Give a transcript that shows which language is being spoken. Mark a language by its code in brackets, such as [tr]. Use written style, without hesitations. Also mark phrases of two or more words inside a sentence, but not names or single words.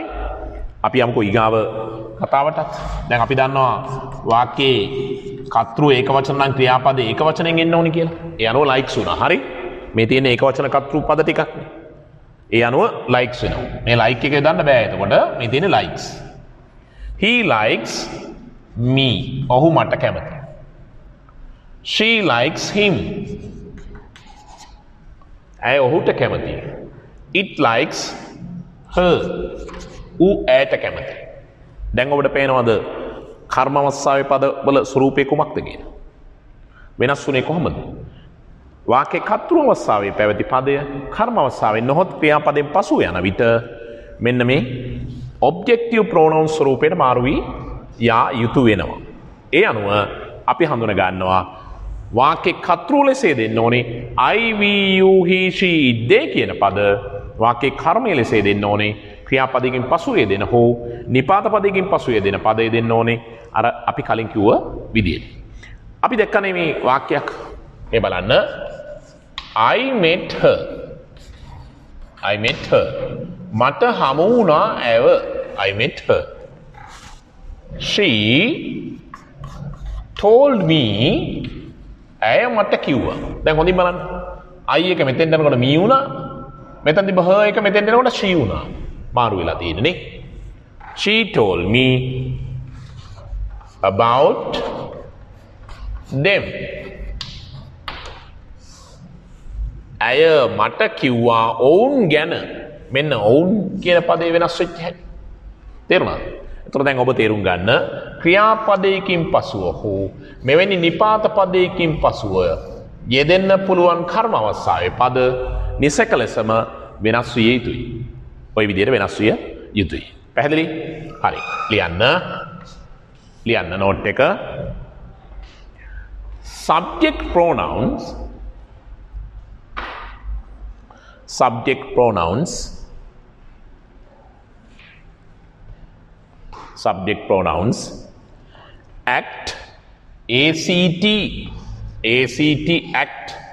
[si] අපි යමුකෝ ඊගාව කතාවටත්. දැන් අපි දන්නවා වාක්‍යයේ කර්තෘ ඒකවචන නම් ක්‍රියාපදේ ඒකවචනෙන් එන්න ඕනේ කියලා. ඒ අනුව likes වුණා. හරි? මේ තියෙන ඒකවචන කර්තෘ පද ටිකක් නේ. ඒ අනුව likes වෙනවා. මේ like එකේ දාන්න බෑ. එතකොට මේ තියෙන්නේ likes. [en] He likes me. [si] ඔහු මට කැමතියි. [en] She likes him. [si] ඇය ඔහුට කැමතියි. [en] It likes her. [si] ඌ ඇයට කැමතියි. දැන් ඔබට පේනවද කර්ම අවස්ථාවේ පදවල ස්වරූපය කුමක්ද කියලා? වෙනස් වුණේ කොහොමද? වාක්‍යයේ කර්තෘ අවස්ථාවේ පැවති පදය කර්ම අවස්ථාවේ නොහොත් ක්‍රියාපදයෙන් පසු යන විට මෙන්න මේ [en] objective pronoun [si] ස්වරූපයට මාරු වී යා යුතු වෙනවා. ඒ අනුව අපි හඳුන ගන්නවා වාක්‍යයේ කර්තෘ ලෙස දෙන්න ඕනේ [en] I, we, you, he, she, they [si] කියන පද වාක්‍යයේ කර්මය ලෙස දෙන්න ඕනේ ක්‍රියාපදයකින් පසු යෙදෙන හෝ නිපාත පදයකින් පසු යෙදෙන පදය දෙන්න ඕනේ අර අපි කලින් කිව්ව විදියට. අපි දැක්කනේ මේ වාක්‍යයක් මේ බලන්න [en] I met her. I met her. [si] මට හමු වුණා ඇව. [en] I met her. She told me. [si] ඇය මට කිව්වා. දැන් හොඳින් බලන්න. I එක මෙතෙන් යනකොට me වුණා. මෙතන තිබ්බ her එක මෙතෙන් යනකොට she වුණා. මාරු වෙලා තියෙන්නේ නේ. [en] She told me about them. [si] ඇය මට කිව්වා ඔවුන් ගැන. මෙන්න ඔවුන් කියන පදේ වෙනස් වෙච්ච හැටි. තේරුණාද? එතකොට දැන් ඔබ තේරුම් ගන්න ක්‍රියාපදයකින් පසුව හෝ මෙවැනි නිපාත පදයකින් පසුව යෙදෙන්න පුළුවන් කර්ම අවස්ථාවේ පද නිසක ලෙසම වෙනස් විය යුතුයි. ওই විදිහට වෙනස් විය යුතුයි. පැහැදිලි? හරි. ලියන්න නෝට් එක. [en] subject pronouns act act